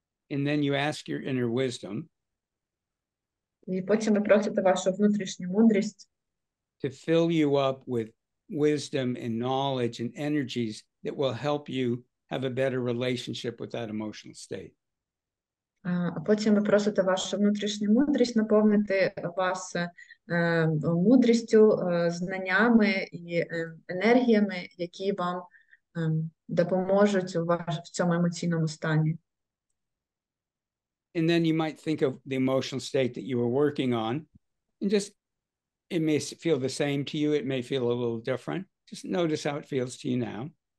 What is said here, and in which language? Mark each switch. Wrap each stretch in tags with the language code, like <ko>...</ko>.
<en>And then you ask your inner wisdom</en> <uk>І потім ви просите вашу внутрішню мудрість</uk> <en>to fill you up with wisdom and knowledge and energies that will help you have a better relationship with that emotional state.</en> <uk>А потім ви просите вашу внутрішню мудрість наповнити вас мудрістю, знаннями і енергіями, які вам допоможуть в цьому емоційному стані.</uk> <en>And then you might think of the emotional state that you were working on, and just, it may feel the same to you, it may feel a little different. Just notice how it feels to you now.</en>